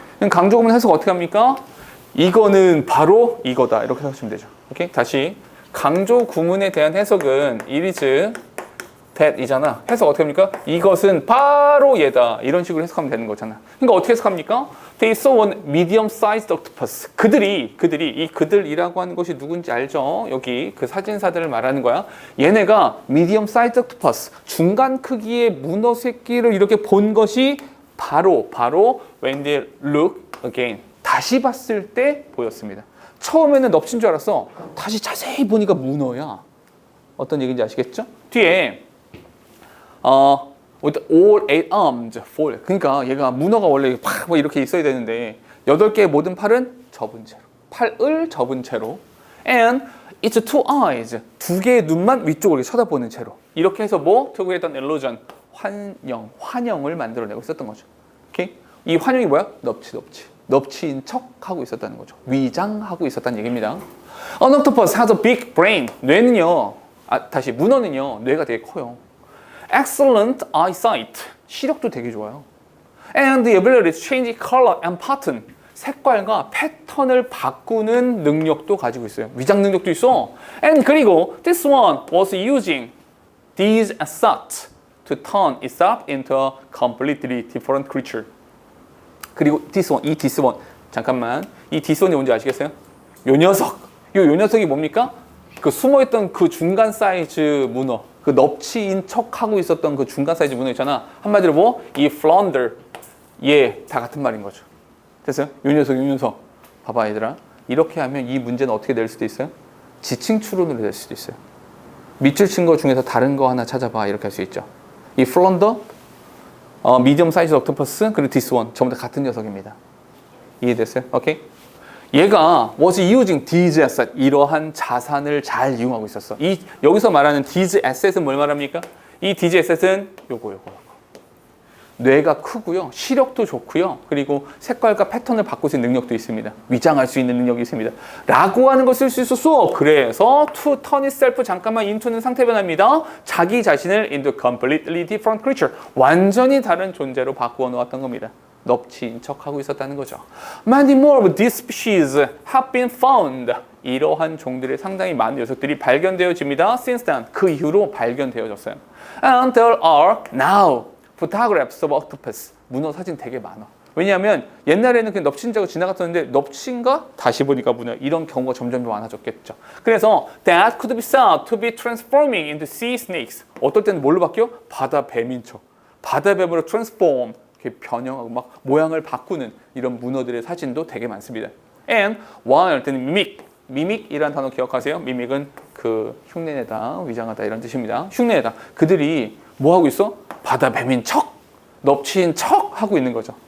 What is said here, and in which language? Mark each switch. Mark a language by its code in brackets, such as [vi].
[ko] 강조구문 해석 어떻게 합니까? 이거는 바로 이거다. 이렇게 해석하시면 되죠. 오케이? 다시. 강조구문에 대한 해석은 [en] it is that [ko] 이잖아. 해석 어떻게 합니까? 이것은 바로 얘다. 이런 식으로 해석하면 되는 거잖아. 그러니까 어떻게 해석합니까? [en] They saw one medium-sized octopus. [ko] 이 그들이라고 하는 것이 누군지 알죠? 여기 그 사진사들을 말하는 거야. 얘네가 [en] medium-sized octopus, [ko] 중간 크기의 문어 새끼를 이렇게 본 것이 바로 [en] when they look again, [ko] 다시 봤을 때 보였습니다. 처음에는 넙치인 줄 알았어. 다시 자세히 보니까 문어야. 어떤 얘기인지 아시겠죠? 뒤에 [en] with all 8 arms fall. [ko] 그러니까 얘가 문어가 원래 팍 이렇게 있어야 되는데 8개의 모든 팔은 접은 채로. 팔을 접은 채로. [en] And its 2 eyes. [ko] 2개의 눈만 위쪽으로 쳐다보는 채로. 이렇게 해서 뭐? [en] To create an illusion. [ko] 환영을 만들어내고 있었던 거죠. 오케이? 이 환영이 뭐야? 넙치인 척 하고 있었다는 거죠. 위장하고 있었다는 얘기입니다. [en] An octopus has a big brain. [ko] 뇌는요. 문어는요. 뇌가 되게 커요. [en] Excellent eyesight. [ko] 시력도 되게 좋아요. [en] And the ability to change color and pattern. [ko] 색깔과 패턴을 바꾸는 능력도 가지고 있어요. 위장 능력도 있어. [en] And [ko] 그리고 [en] this one was using these assets to turn itself into a completely different creature. [ko] 그리고 [en] this one. [ko] 잠깐만. 이 [en] this one [ko] 이 뭔지 아시겠어요? 요 녀석이 뭡니까? 그 숨어있던 그 중간 사이즈 문어. 그 넙치인 척하고 있었던 그 중간 사이즈 문어 있잖아. 한마디로 뭐? 이 flounder. 얘 다 같은 말인 거죠. 됐어요? 요 녀석. 봐봐, 얘들아. 이렇게 하면 이 문제는 어떻게 낼 수도 있어요? 지칭 추론으로 낼 수도 있어요. 밑줄 친 거 중에서 다른 거 하나 찾아봐. 이렇게 할 수 있죠. 이 flounder, [en] medium size octopus, [ko] 그리고 [en] this one. [ko] 전부 다 같은 녀석입니다. 이해됐어요? 오케이? 얘가 [en] was using these assets, [ko] 이러한 자산을 잘 이용하고 있었어. 여기서 말하는 these assets은 뭘 말합니까? 이 these assets은 요거. 뇌가 크고요, 시력도 좋고요, 그리고 색깔과 패턴을 바꿀 수 있는 능력도 있습니다. 위장할 수 있는 능력이 있습니다. 라고 하는 걸 쓸 수 있었어. 그래서 [en] to turn itself, [ko] 잠깐만 into는 상태 변화입니다. 자기 자신을 [en] into completely different creature, [ko] 완전히 다른 존재로 바꾸어 놓았던 겁니다. 넙치인 척하고 있었다는 거죠. [en] Many more of these species have been found. [ko] 이러한 종들의 상당히 많은 녀석들이 발견되어집니다. [en] Since then, [ko] 그 이후로 발견되어졌어요. [en] And there are now photographs of octopus. [ko] 문어 사진 되게 많아. 왜냐하면 옛날에는 그냥 넙치인 자고 지나갔었는데 넙치인가? 다시 보니까 문어. 이런 경우가 점점 많아졌겠죠. 그래서 [en] that could be said to be transforming into sea snakes. [ko] 어떨 때는 뭘로 바뀌어? 바다 뱀인 척. 바다 뱀으로 transform. 변형하고 막 모양을 바꾸는 이런 문어들의 사진도 되게 많습니다. [en] And while [ko] mimic이라는 단어 기억하세요? mimic은 그 흉내내다, 위장하다 이런 뜻입니다. 흉내내다. 그들이 뭐 하고 있어? 바다 뱀인 척, 넙치인 척 하고 있는 거죠.